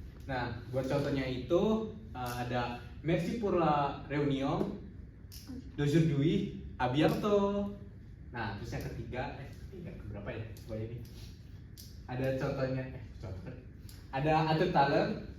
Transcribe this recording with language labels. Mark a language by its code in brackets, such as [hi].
[id] Nah, buat contohnya itu ada [fr] merci pour la réunion d'aujourd'hui, à bientôt. [id] Nah, terus yang ketiga, berapa ya? Coba ini. Ada contohnya, ada [fr] à tout à l'heure.